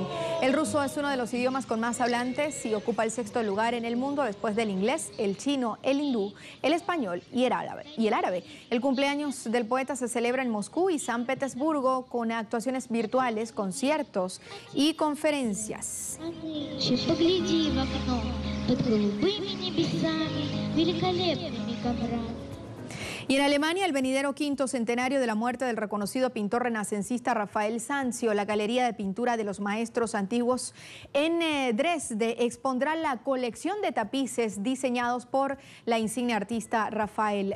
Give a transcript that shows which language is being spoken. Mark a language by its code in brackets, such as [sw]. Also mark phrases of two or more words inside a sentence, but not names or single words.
[es] El ruso es uno de los idiomas con más hablantes y ocupa el 6º lugar en el mundo después del inglés, el chino, el hindú, el español y el árabe. El cumpleaños del poeta se celebra en Moscú y San Petersburgo con actuaciones virtuales, conciertos y conferencias. [ru] В окно под голубыми небесами, великолепными коврами. [es] Y en Alemania, el venidero 5º centenario de la muerte del reconocido pintor renacentista Rafael Sanzio, la Galería de Pintura de los Maestros Antiguos en Dresde expondrá la colección de tapices diseñados por la insigne artista Rafael.